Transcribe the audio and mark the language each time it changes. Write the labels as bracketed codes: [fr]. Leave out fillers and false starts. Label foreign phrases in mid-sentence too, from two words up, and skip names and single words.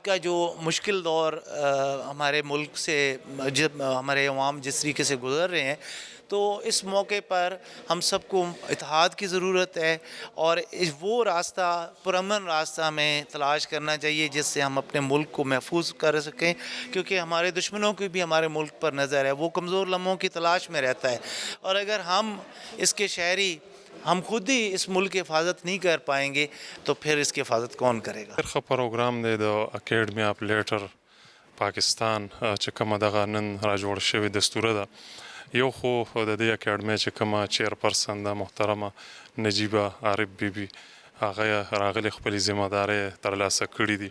[ur] کا جو مشکل دور ہمارے ملک سے ہمارے عوام جس طریقے سے گزر رہے ہیں، تو اس موقع پر ہم سب کو اتحاد کی ضرورت ہے، اور وہ راستہ، پرامن راستہ ہمیں تلاش کرنا چاہیے جس سے ہم اپنے ملک کو محفوظ کر سکیں، کیونکہ ہمارے دشمنوں کی بھی ہمارے ملک پر نظر ہے، وہ کمزور لمحوں کی تلاش میں رہتا ہے، اور اگر ہم اس کے شہری، ہم خود ہی اس ملک کی حفاظت نہیں کر پائیں گے، تو پھر اس کی حفاظت کون کرے گا؟ [ps] ښه پروګرام دی د اکیډمي اف لیټر پاکستان چې کومه دغه نن را جوړ شوې دستوره ده. یو خو د دې اکیډمۍ چې کومه چیرپرسن ده محترمه نجیبه عارف بیبي، هغه راغلي خپلې ذمهدارۍ ترلاسه کړي دي.